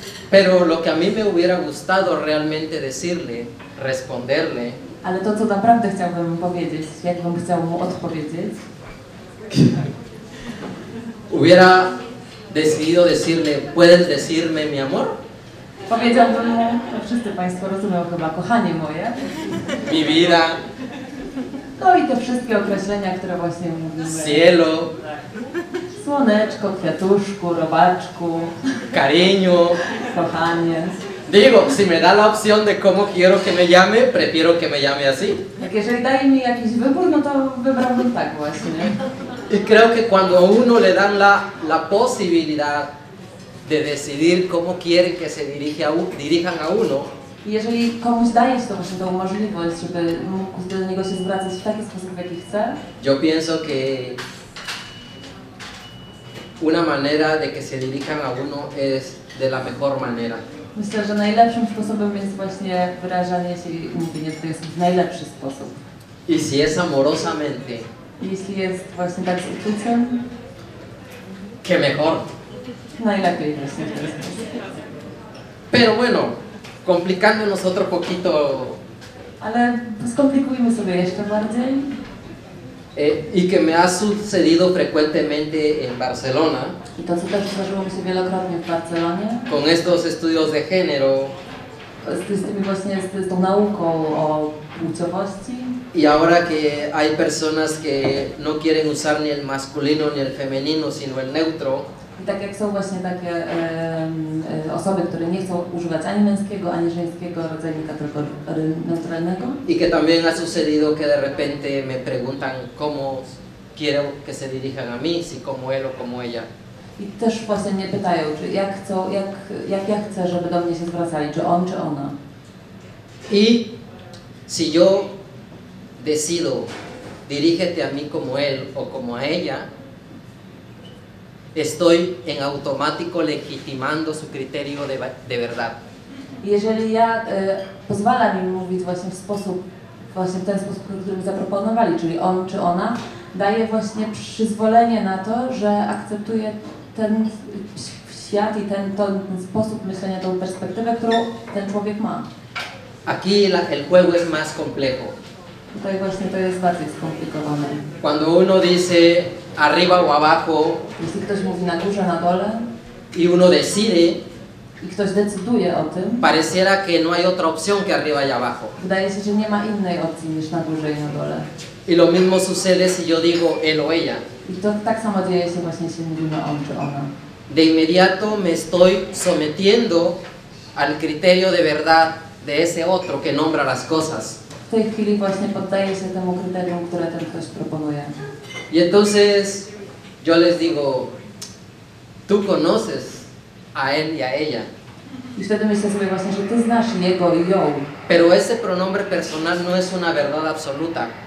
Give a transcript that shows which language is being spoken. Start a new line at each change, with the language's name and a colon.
Spanish: Pero lo que a mí me hubiera gustado realmente decirle, responderle,
Polish: ale to, co naprawdę chciałbym powiedzieć, jakbym chciał mu odpowiedzieć,
Spanish: hubiera decidido decirle, ¿puedes decirme mi amor?
Polish: Powiedziałbym mu, to wszyscy Państwo rozumią chyba, kochanie moje.
Spanish: Mi vida.
Polish: No i te wszystkie określenia, które właśnie mówimy.
Spanish: Cielo.
Polish: Słoneczko, kwiatuszku, robaczku.
Spanish: Cariño.
Polish: Kochanie.
Spanish: Digo, si me da la opción de cómo quiero que me llame, prefiero que me llame así.
Polish: Jak jeżeli daje mi jakiś wybór, no to wybrałbym tak właśnie.
Spanish: Y creo que cuando a uno le dan la posibilidad de decidir cómo quieren que se dirijan a uno,
Polish: I jeżeli komuś daje się to właśnie tą możliwość, żeby mógł do niego się zwracać w taki sposób, w jaki chce,
Spanish: yo pienso que una manera de que se dirijan a uno es de la mejor manera.
Polish: myślę, że najlepszym sposobem jest właśnie wyrażanie się i mówienie, to jest w najlepszy sposób.
Spanish: Y si es amorosamente,
Polish: Jeśli jest właśnie tak z uczuciem,
Spanish: que mejor.
Polish: najlepiej właśnie w ten sposób.
Spanish: Pero bueno, complicándonos otro poquito,
Polish: Ale skomplikujmy sobie jeszcze bardziej.
Spanish: y que me ha sucedido frecuentemente en Barcelona,
Polish: I to, co też zdarzyło mi się wielokrotnie w Barcelonie,
Spanish: con estos estudios de género,
Polish: z tymi właśnie, z tą nauką o płciowości.
Spanish: y ahora que hay personas que no quieren usar ni el masculino ni el femenino, sino el neutro,
Polish: I tak jak są właśnie takie osoby, które nie chcą używać ani męskiego, ani żeńskiego rodzajnika, tylko neutralnego.
Spanish: y que también ha sucedido que de repente me preguntan cómo quiero que se dirijan a mí, si como él o como ella.
Polish: I też właśnie mnie pytają, czy jak chcą, jak ja chcę, żeby do mnie się zwracali, czy on, czy ona.
Spanish: Y si yo decido, dirígete a mí como él o como a ella, estoy en automático legitimando su criterio de verdad.
Polish: I jeżeli ja pozwalam im mówić właśnie w ten sposób, który mi zaproponowali, czyli on czy ona, daje właśnie przyzwolenie na to, że akceptuje ten świat i ten sposób myślenia, tą perspektywę, którą ten człowiek ma.
Spanish: Aquí el juego es más complejo.
Polish: Tutaj właśnie to jest bardziej skomplikowane.
Spanish: Cuando uno dice arriba o abajo
Polish: Jeśli ktoś mówi na górze, na dole
Spanish: y uno decide,
Polish: i ktoś decyduje o tym,
Spanish: pareciera que no hay otra opción que arriba y abajo.
Polish: wydaje się, że nie ma innej opcji niż na górze i na dole.
Spanish: Y lo mismo sucede si yo digo él o ella.
Polish: I to tak samo dzieje się właśnie, jeśli mówimy on czy ona.
Spanish: De inmediato me estoy sometiendo al criterio de verdad de ese otro que nombra las cosas.
Polish: W tej chwili właśnie poddaje się temu kryterium, które ten ktoś proponuje.
Spanish: Y entonces yo les digo, tú conoces a él y a ella,
Polish: I wtedy myślę sobie właśnie, że ty znasz jego i ją,
Spanish: pero ese pronombre personal no es una verdad absoluta.